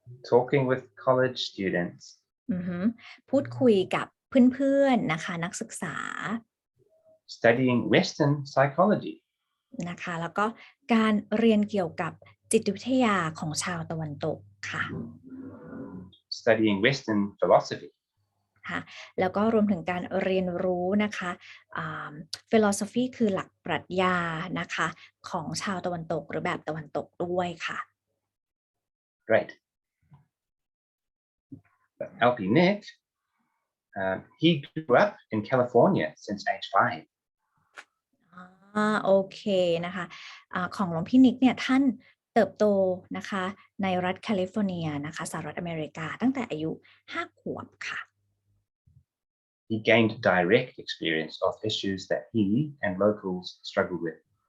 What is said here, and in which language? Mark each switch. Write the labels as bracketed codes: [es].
[en] Talking with college students. [th] พูดคุยกับเพื่อนๆนะคะนักศึกษา [en] Studying Western psychology. [th] นะคะแล้วก็การเรียนเกี่ยวกับจิตวิทยาของชาวตะวันตกค่ะ [en] Studying Western philosophy. [th] ค่ะแล้วก็รวมถึงการเรียนรู้นะคะ philosophy คือหลักปรัชญานะคะของชาวตะวันตกหรือแบบตะวันตกด้วยค่ะ [en] Great. LP Nick, he grew up in California since age 5. [th] โอเคนะคะของหลวงพี่นิกเนี่ยท่านเติบโตนะคะในรัฐแคลิฟอร์เนียนะคะสหรัฐอเมริกาตั้งแต่อายุ5 ขวบค่ะ [en] He gained direct experience of issues that he and locals struggled with.